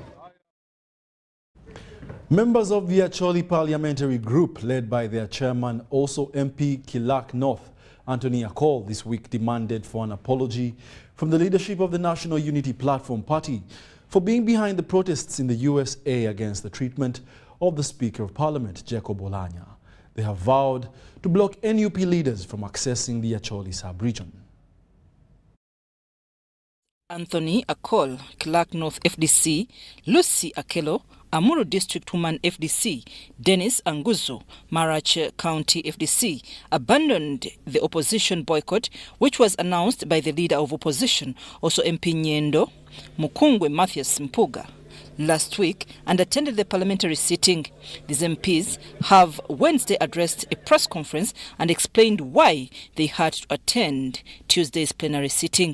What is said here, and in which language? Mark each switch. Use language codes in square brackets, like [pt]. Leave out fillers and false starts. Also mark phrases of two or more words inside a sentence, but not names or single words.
[en] Members of the Acholi parliamentary group, led by their chairman, also MP Kilak North, Anthony Akol, this week demanded for an apology from the leadership of the National Unity Platform Party for being behind the protests in the USA against the treatment of the Speaker of Parliament, Jacob Olanya. They have vowed to block NUP leaders from accessing the Acholi sub-region. Anthony Akol, Clark North FDC, Lucy Akelo, Amuru District Woman FDC, Dennis Anguzo, Marach County FDC, abandoned the opposition boycott, which was announced by the leader of opposition, also MP Nyendo, Mukungwe Mathias Mpuga, last week and attended the parliamentary sitting. These MPs have Wednesday addressed a press conference and explained why they had to attend Tuesday's plenary sitting.